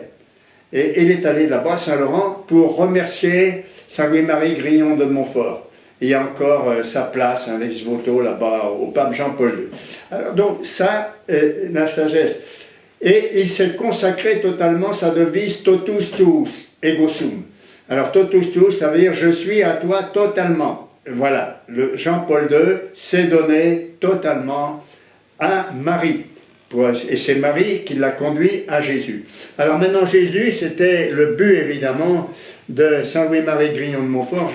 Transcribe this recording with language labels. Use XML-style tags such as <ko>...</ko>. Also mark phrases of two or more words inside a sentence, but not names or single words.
<fr>Et il est allé là-bas à Saint-Laurent pour remercier Saint Louis-Marie Grignon de Montfort. Il y a encore sa place, un ex-voto là-bas au pape Jean-Paul II. Alors donc ça, la sagesse. Et il s'est consacré totalement, sa devise</fr> <la>totus tuus, ego sum. Alors totus tuus,</la> <fr>ça veut dire je suis à toi totalement. Voilà, Jean-Paul II s'est donné totalement à Marie. Et c'est Marie qui l'a conduit à Jésus. Alors maintenant Jésus, c'était le but évidemment de Saint Louis-Marie Grignon de Montfort.</fr>